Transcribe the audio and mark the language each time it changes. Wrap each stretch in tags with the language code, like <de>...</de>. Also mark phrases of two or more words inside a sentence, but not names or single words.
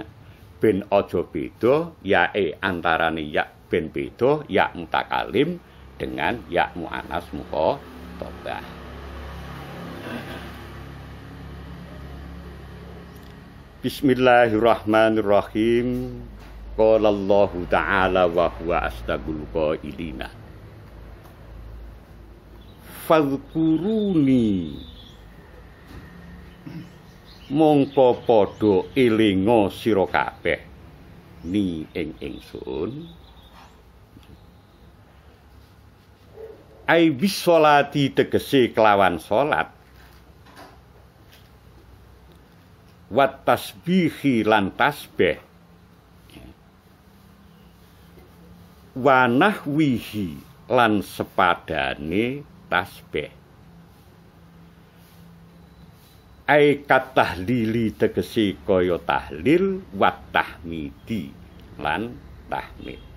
<jv>Ben aja beda yae antarane ya ben beda</jv> <ar>ياء متكلم</ar> <jv>dengan</jv> <ar>ياء مؤنث مخاطبة. بسم الله الرحمن الرحيم. قال الله تعالى وهو أصدق القائلين.</ar> <jv>Fadhkuruni mongko padha elinga sira kabeh ni ing ingsun</jv> <ar>أي بالصلاة</ar> <jv>tegese kelawan salat</jv> <ar>والتسبيح</ar> <jv>lan tasbih</jv> <ar>ونحوه</ar> <jv>lan sepadane tasbih</jv> <ar>أي كالتهليل</ar> <jv>tegese kaya tahlil</jv> <ar>والتحميد</ar> <jv>lan tahmid.</jv>